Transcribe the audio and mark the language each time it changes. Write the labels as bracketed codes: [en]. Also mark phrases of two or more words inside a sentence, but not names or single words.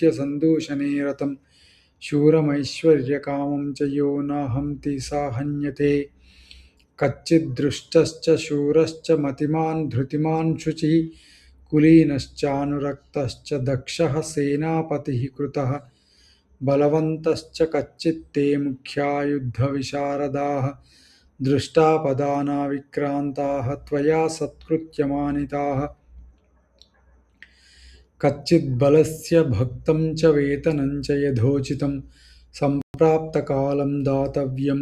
[sa] సందూషణే రతం శూరమైశ్వర్యకామం చ యో నాహంతి సా హన్యతే కచ్చిద్దృష్టశ్చ శూరశ్చ మతిమాన్ ధృతిమాన్ శుచిః కులీనశ్చానురక్తశ్చ దక్షः సేనాపతిः కృతः बलवन्तश्च कच्चित्ते मुख्या युद्धविशारदाः दृष्टापदाना विक्रान्ताः त्वया सत्कृत्यमानिताः कच्चिद्बलस्य भक्तं च वेतनं च यथोचितं सम्प्राप्तकालं दातव्यं